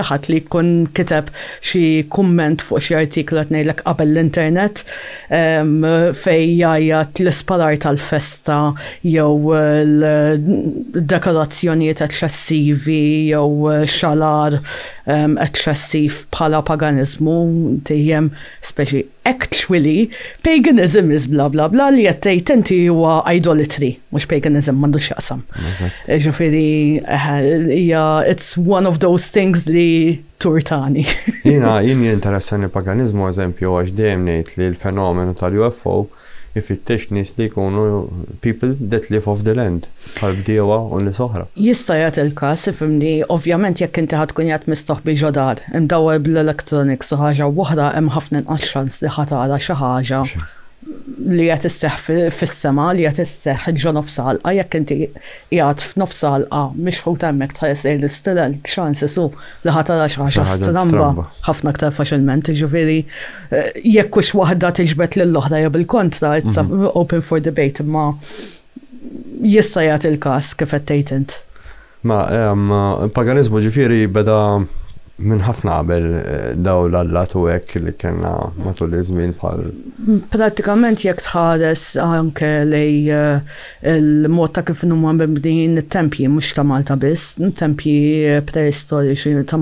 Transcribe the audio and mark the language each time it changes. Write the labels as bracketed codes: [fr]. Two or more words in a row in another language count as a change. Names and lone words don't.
[mt] ħadd li jkun kiteb xi kumment fuq xi artiklu qed ngħidlek qabel l-internet fejn jgħajjat l-isparar tal-festa jew l-dekorazzjonijiet eċċessivi jew xalar eċċessiv bħala paganizmu dejjem speċi [en] actually paganism is bla bla bla [mt] li qed tgħid inti huwa idolatry mhux paganism m'għandux x'jaqsam. Ġifieri [en] it's one of those things [mt] li turtani. Jien jinteressani paganizmu eżempju għax dejjem ngħid li l-fenomenu tal-UFO ifittex nies li jkunu [en] people that live off the land, [mt] bħal bdiewa u nies oħra. Jista' jagħti il-każ ifhimni, ovvjament jekk inti ħadd tkun qiegħed mistoħbi ġodar, imdawwer bl-electronics u ħaġa oħra hemm ħafna inqas xans li ħatara xi ħaġa li qed isseħħ fis-sema li qed isseħħ ġo nofs ħalqa jekk inti qiegħed f'nofs ħalqa mixħut hemmhekk tħares lejn l-istilel x'ċans isu li ħatara xi ħaġa stramba ħafna aktar faċilment, jiġifieri jekk hux waħda tiġbed lill-oħra jew bil-kontra, [en] it's open for debate, [mt] imma jista' jagħti il-każ kif qed tgħid int. Ma il-paganizmu ġifieri beda minn ħafna qabel daw l-allat u hekk li kellna matul iż-żmien bħal. Pratikament jekk tħares anke lej il-mod ta' kif huma mibnijin it-tempji mhux ta' Malta biss, tempji preistoriċi ta'